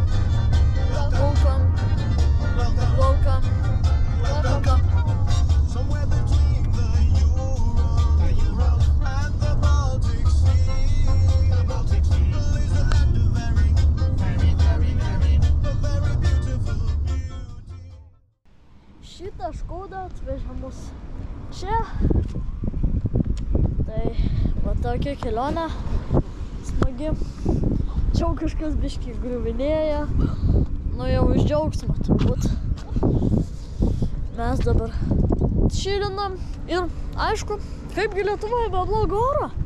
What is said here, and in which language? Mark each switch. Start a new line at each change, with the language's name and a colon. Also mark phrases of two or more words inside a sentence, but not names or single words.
English: Welcome. Welcome. Welcome. Somewhere between the Ural and the Baltic Sea. The Baltic Sea. Lives a land of very beautiful beauty.
Lithuanian: Šitą Škodą atvežė mus čia. Tai va tokia kelionė smagi. Čia kažkas biškį griuvinėja. Nu jau iš džiaugsmo turbūt. Mes dabar šilinam ir aišku, kaipgi Lietuvoje be blogo oro.